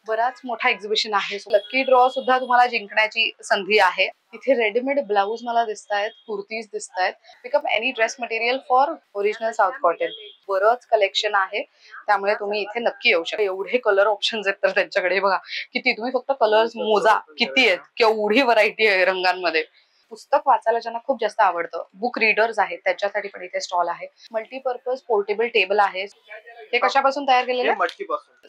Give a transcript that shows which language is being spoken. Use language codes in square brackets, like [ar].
[mr] बराच मोठा एक्झिबिशन आहे. लकी ड्रॉ सुद्धा तुम्हाला जिंकण्याची संधी आहे. इथे रेडीमेड ब्लाऊज मला दिसतायत, कुर्तीज दिसतायत. [en] Pick up any dress material for original south cotton. [mr] बरंच कलेक्शन आहे, त्यामुळे तुम्ही इथे नक्की येऊ शकता. एवढे कलर ऑप्शन्स आहेत तर त्यांच्याकडे बघा किती. तुम्ही फक्त कलर्स मोजा किती आहेत, केवढी व्हरायटी आहे रंगांमध्ये. पुस्तक वाचायला ज्यांना खूप जास्त आवडतं, बुक रीडर्स आहेत, त्याच्यासाठी पण इथे स्टॉल आहे. मल्टीपर्पज पोर्टेबल टेबल आहे. हे कशापासून तयार केलेलं? मटकीपासून.